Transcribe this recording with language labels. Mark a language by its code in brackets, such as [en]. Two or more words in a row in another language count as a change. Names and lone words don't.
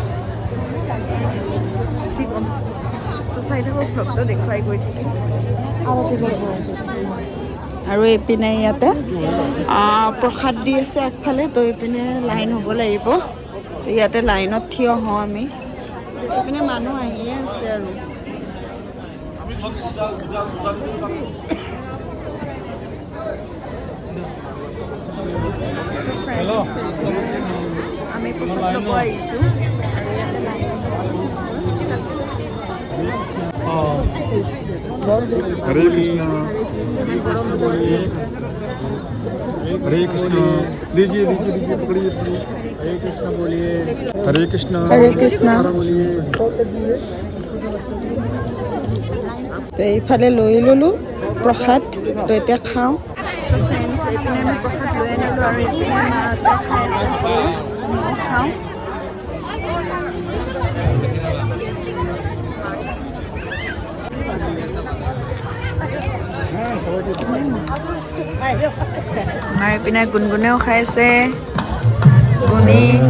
[as] কি ক'ম চাই থাকক ভ্লগটো দেখুৱাই গৈ থাকিম আৰু এইপিনে ইয়াতে প্ৰসাদ দি আছে আগফালে তো এইপিনে লাইন হ'ব লাগিব তো ইয়াতে লাইনত থিয় হওঁ আমি এইপিনে মানুহ আহিয়ে আছে আৰু আমি প্ৰসাদ ল'ব আহিছোঁ [hi] हरे कृष्णा हरे कृष्णा लीजिए पकड़िए हरे कृष्णा बोलिए हरे कृष्णा बोलिए [as] তো এইফালে লৈ ল'লোঁ প্ৰসাদ তো এতিয়া খাওঁ ফ্ৰেণ্ডছ এইপিনে আমি প্ৰসাদ লৈ আনিলোঁ আৰু এইপিনে মাহঁতে খাই আছে মই খাওঁ আমাৰ এইপিনে গুণগুণেও খাই আছে গুণি